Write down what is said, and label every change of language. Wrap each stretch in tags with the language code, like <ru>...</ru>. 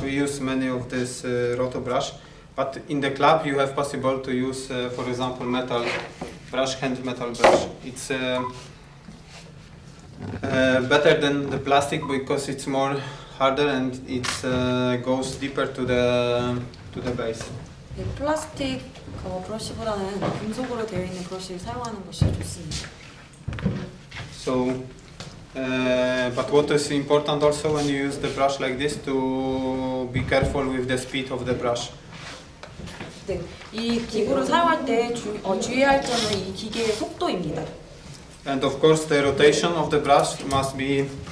<en>We use many of this roto brush, but in the club you have possible to use for example metal brush, hand metal brush. It's better than the plastic because it's more harder and it goes deeper to the base.</en> <ko>네, 플라스틱 브러쉬보다는 금속으로 되어 있는 브러쉬를 사용하는 것이 좋습니다.</ko> <en>So, but what is important also when you use the brush like this to be careful with the speed of the brush.</en> <ko>네, 이 기구를 사용할 때 주의해야 할 점은 이 기계의 속도입니다.</ko> <en>And of course the rotation of the brush must be</en>